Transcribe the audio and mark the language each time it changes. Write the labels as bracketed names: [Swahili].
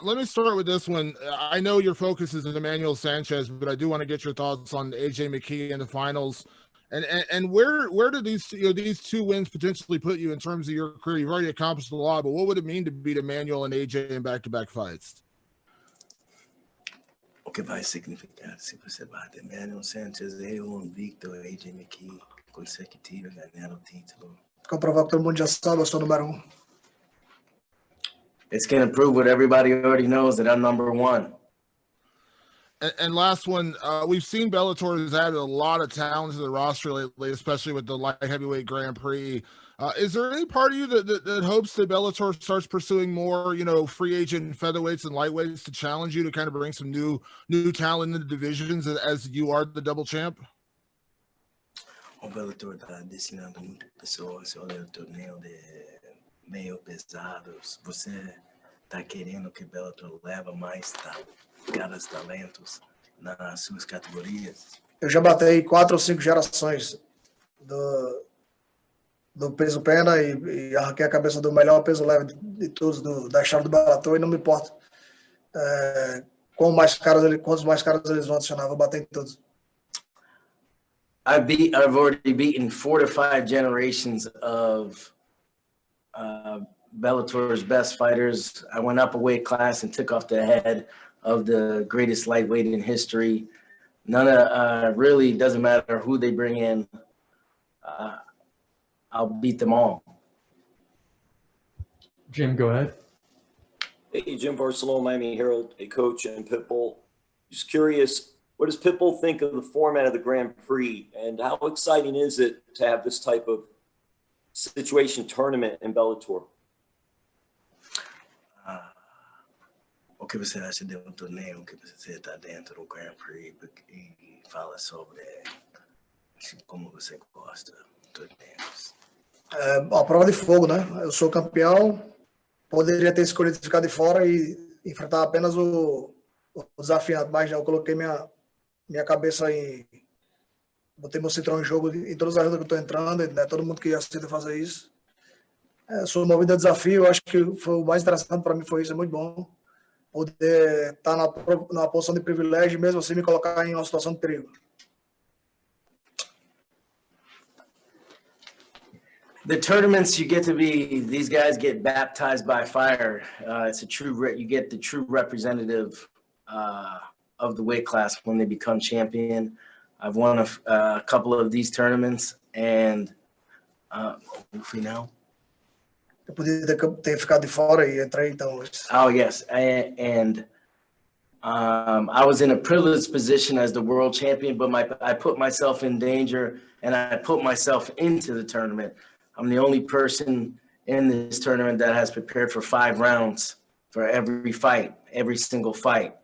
[English] Let me start with this one. I know your focus is on Emmanuel Sanchez, but I do want to get your thoughts on AJ McKee in the finals. And where do these two wins potentially put you in terms of your career? You've already accomplished a lot, but what would it mean to beat Emmanuel and AJ in back-to-back fights? [Portuguese] O que vai significar se você bate Emmanuel Sanchez e invicto AJ McKee consecutivo ganhar o título? Comprovar que todo mundo já sabe, eu sou o número 1. [English] It's going to prove what everybody already knows, that I'm number one. And last one, we've seen Bellator has added a lot of talent to the roster lately, especially with the light heavyweight Grand Prix. Is there any part of you that hopes that Bellator starts pursuing more, free agent featherweights and lightweights to challenge you to kind of bring some new talent in the divisions as you are the double champ? [Portuguese] O Bellator está destinando muitas pessoas, olha o torneio de meio pesados. Você está querendo que Bellator leva mais caras talentos nas suas categorias? Eu já batei 4 ou 5 gerações do peso pena e arranquei a cabeça do melhor peso leve de todos da história do Bellator e não me importa quantos mais caras eles vão adicionar, vou bater em todos. [English] I've already beaten 4 to 5 generations of Bellator's best fighters. I went up a weight class and took off the head of the greatest lightweight in history. None of really doesn't matter who they bring in. I'll beat them all. Jim, go ahead. Hey, Jim Barcelona, Miami Herald, a coach and Pitbull. Just curious, what does Pitbull think of the format of the Grand Prix, and how exciting is it to have this type of situation tournament in Bellator? [Portuguese] O que você acha de torneio que você está dentro do Grand Prix e fala sobre como você gosta de torneios? A prova de fogo, né? Eu sou campeão, poderia ter escolhido ficar de fora e enfrentar apenas o desafiante, mas eu coloquei minha cabeça botei meu citrão em jogo em todas as lutas que eu estou entrando, né? Todo mundo que aceita fazer isso. Sou movido a desafio, eu acho que foi o mais interessante para mim, foi isso, é muito bom poder estar na posição de privilégio, mesmo assim me colocar em uma situação de perigo. [English] The tournaments these guys get baptized by fire. It's you get the true representative of the weight class when they become champion. I've won a couple of these tournaments, and final. [Portuguese] Eu podia ter ficado de fora e entrei, então. [English] Oh yes, and I was in a privileged position as the world champion, but I put myself in danger, and I put myself into the tournament. I'm the only person in this tournament that has prepared for 5 rounds for every fight, every single fight.